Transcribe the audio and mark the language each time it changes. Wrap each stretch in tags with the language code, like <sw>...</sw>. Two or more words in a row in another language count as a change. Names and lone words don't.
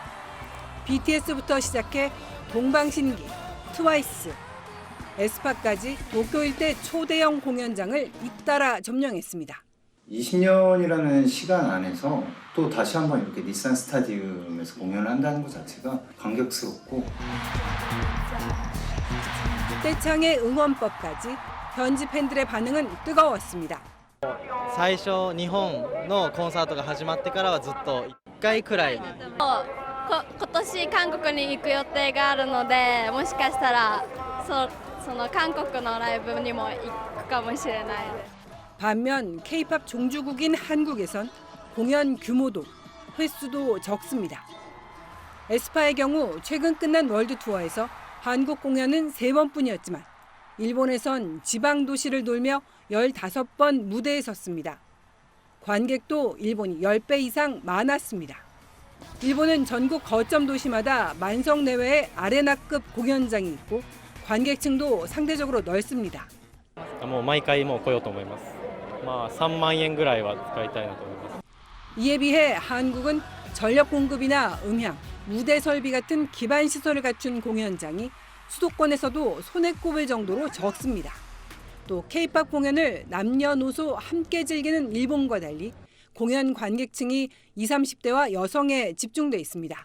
<ko>BTS부터 시작해 동방신기, 트와이스, 에스파까지 도쿄 일대 초대형 공연장을 잇따라 점령했습니다. 20년이라는 시간 안에서 또 다시 한번 이렇게 닛산 스타디움에서 공연을 한다는 것 자체가 감격스럽고 떼창의 응원법까지 현지 팬들의 반응은 뜨거웠습니다.</ko> <ja>最初日本のコンサートが始まってからはずっと1回くらい今年韓国に行く予定があるので、もしかしたらその韓国のライブにも行くかもしれないです。</ja> <ko>반면 K-팝 종주국인 한국에선 공연 규모도 횟수도 적습니다. 에스파의 경우 최근 끝난 월드 투어에서 한국 공연은 3번뿐이었지만 일본에선 지방 도시를 돌며 15번 무대에 섰습니다. 관객도 일본이 10배 이상 많았습니다. 일본은 전국 거점 도시마다 만석 내외의 아레나급 공연장이 있고 관객층도 상대적으로 넓습니다.</ko> <ja>もう毎回もう来ようと思います。まあ3万円ぐらいは使いたいなと思います。</ja> <ko>이에 비해 한국은 전력 공급이나 음향, 무대 설비 같은 기반 시설을 갖춘 공연장이 수도권에서도 손에 꼽을 정도로 적습니다. 또 K-팝 공연을 남녀노소 함께 즐기는 일본과 달리 공연 관객층이 20, 30대와 여성에 집중돼 있습니다.</ko>